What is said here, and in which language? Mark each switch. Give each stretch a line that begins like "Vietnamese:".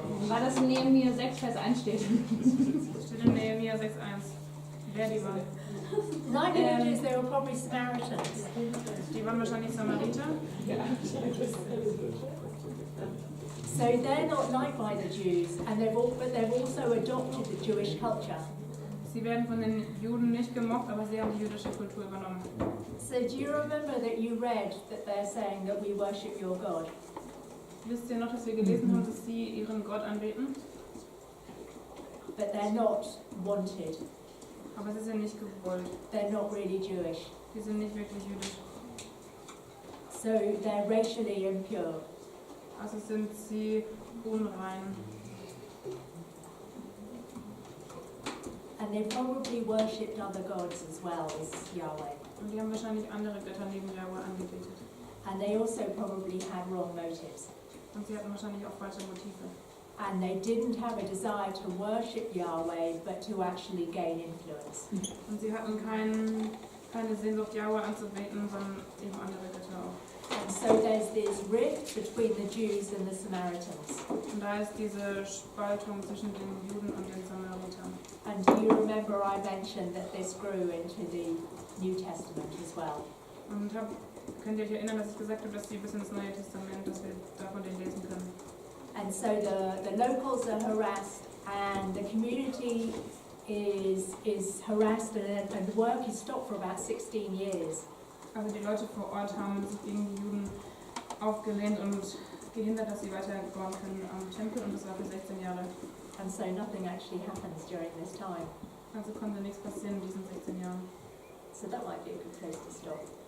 German: Weil das in Nehemiah 6, Vers 1 steht. Steht in Nehemiah 6,1. Wer die waren?
English: Like the Jews, they were probably Samaritans.
German: Die waren wahrscheinlich Samariter.
English: So they're not liked by the Jews, and but they've also adopted the Jewish culture.
German: Sie werden von den Juden nicht gemocht, aber sie haben die jüdische Kultur übernommen.
English: So do you remember that you read that they're saying that we worship your God?
German: Wisst ihr noch, dass wir gelesen haben, dass sie ihren Gott anbeten?
English: But they're not wanted.
German: Aber sie sind nicht gewollt.
English: They're not really Jewish.
German: Sie sind nicht wirklich jüdisch.
English: So they're racially impure.
German: Also sind sie unrein.
English: And they probably worshipped other gods as well as Yahweh.
German: Und die haben wahrscheinlich andere Götter neben Jahwe angebetet.
English: And they also probably had wrong motives.
German: Und sie hatten wahrscheinlich auch falsche Motive.
English: And they didn't have a desire to worship Yahweh, but to actually gain influence.
German: Und sie hatten keine Sehnsucht, Jahwe anzubeten, sondern eben andere Götter auch.
English: And so there's this rift between the Jews and the Samaritans.
German: Und da ist diese Spaltung zwischen den Juden und den Samaritern.
English: And do you remember I mentioned that this grew into the New Testament as well?
German: Und könnt ihr euch erinnern, dass ich gesagt habe, dass sie bis ins Neue Testament, dass wir davon den lesen können.
English: And so the locals are harassed, and the community is harassed, and work is stopped for about 16 years.
German: Also die Leute vor Ort haben sich gegen die Juden aufgelehnt und gehindert, dass sie weiterbauen können am Tempel, und das war für 16 Jahre.
English: And so nothing actually happens during this time.
German: Also konnte nichts passieren in diesen 16 Jahren.
English: So that might be a good place to stop,